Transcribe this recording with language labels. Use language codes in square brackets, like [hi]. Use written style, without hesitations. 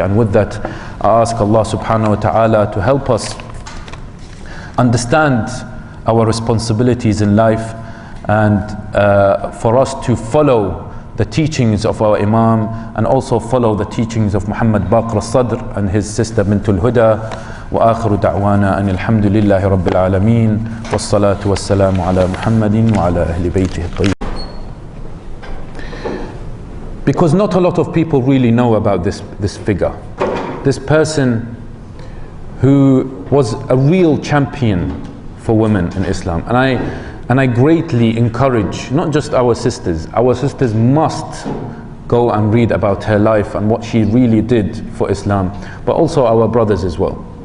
[en] And with that, I ask Allah [ar] subhanahu wa ta'ala [en] to help us understand our responsibilities in life, and for us to follow the teachings of our Imam, and also follow the teachings of Muhammad Baqir al-Sadr and his sister Bintul Huda. [ar] وآخر دعوانا أن الحمد لله رب العالمين والصلاة والسلام على محمد وعلى أهل بيته الطيبين. [en] Because not a lot of people really know about this figure, this person who was a real champion for women in Islam. And I greatly encourage not just our sisters must go and read about her life and what she really did for Islam, but also our brothers as well.